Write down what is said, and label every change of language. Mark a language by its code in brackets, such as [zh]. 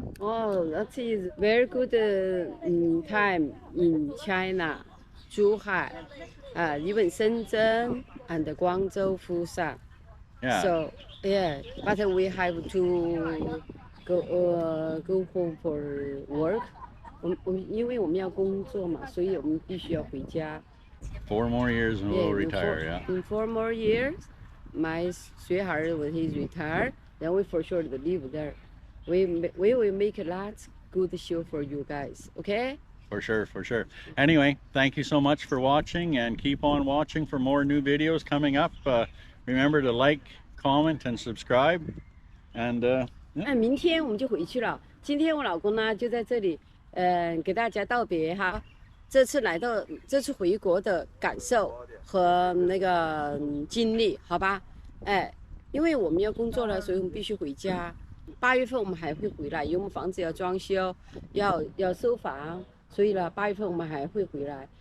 [en] Oh, that is very good time in China, Zhuhai, even Shenzhen and Guangzhou, Fusan. Yeah. So yeah, but we have to go home for work. [zh] 因为我们要工作嘛，所以我们必须要回家。 [en] 4 more years and we'll retire. Yeah. In 4 more years, my sweetheart when he's retired, then we for sure to live there. We will make a lot good show for you guys. Okay? For sure, for sure. Anyway, thank you so much for watching, and keep on watching for more new videos coming up. Remember to like, comment, and subscribe. And yeah. [zh] 明天我们就回去了。今天我老公呢就在这里，给大家道别哈。这次回国的感受和那个经历，好吧？因为我们要工作了，所以我们必须回家。8月份我们还会回来，因为我们房子要装修，要收房，所以呢，8月份我们还会回来。